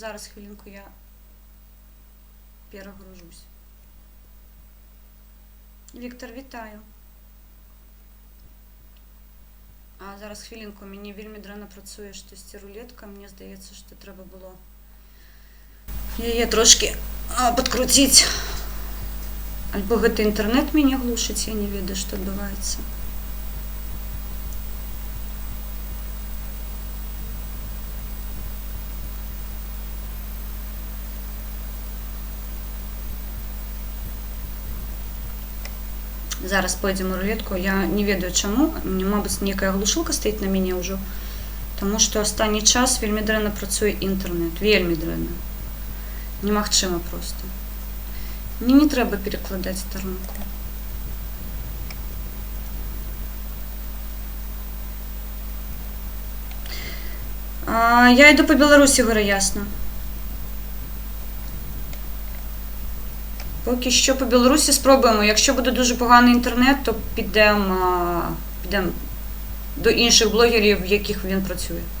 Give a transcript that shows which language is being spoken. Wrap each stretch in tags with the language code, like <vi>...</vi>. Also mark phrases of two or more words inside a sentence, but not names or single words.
<uk>Зараз хвилинку я перегружусь. Віктор, вітаю. Зараз хвилинку, мені вельми драно працює щось рулетка, мені здається, що треба було її трошки підкрутити.</uk> <be>Альбо гэта</be> <uk>інтернет мене глушить,</uk> <be>я не ведаю,</be> <uk>що відбувається.</uk> <be>Зараз пойдем у рулетку. Я не ведаю чаму. Мабуть, некая глушилка стоїть на мяне ўжо. Тому што останні час вельмі дрэнна працуе інтэрнет. Вельмі дрэнна. Немагчыма просто. Мне не трэба перекладаць старонку. Я йду по Беларусі, гора ясно.</be> <uk>Поки що по Білорусі спробуємо. Якщо буде дуже поганий інтернет, то підемо до інших блогерів, в яких він працює.</uk>